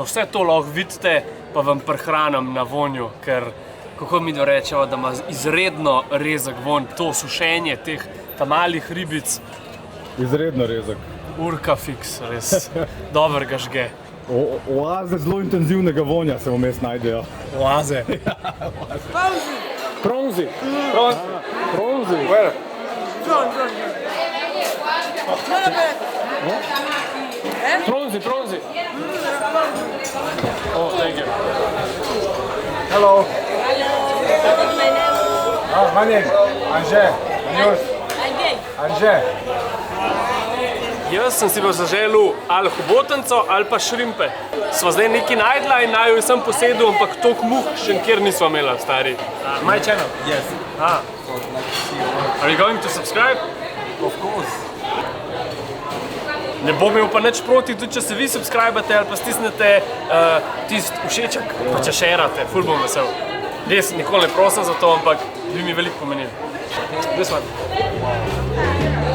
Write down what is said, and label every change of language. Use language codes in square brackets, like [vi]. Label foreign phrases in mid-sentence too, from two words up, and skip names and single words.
[sl] vse to lahko vidite, pa vam prihranim na vonju, ker kako mi dorečejo, da ima izredno rezek vonj, to sušenje teh malih ribic. Izredno rezek. Urka fiks, res dober ga žge. Oaze zelo intenzivnega vonja se vmes najdejo. Oaze. Pronzi. Pronzi. [en] Where? Pronzi. Oh, thank you. Hello. My name? Anže. And yours? Anže. [sl] Jaz sem si pa zaželil ali hobotenco ali pa šrimpe. Sva zdaj nekaj najdla in naju sem posedel, ampak toliko muh še nikjer nisva imela, stari. [en] My channel? Yes. Are you going to subscribe? Of course. [sl] Ne bom imel pa nič proti, tudi če se vi subscribate ali pa stisnete tisti všeček, pa če šerate, ful bom vesel. Res, nikoli ne prosim za to, ampak bi mi veliko pomenili. [en] This one.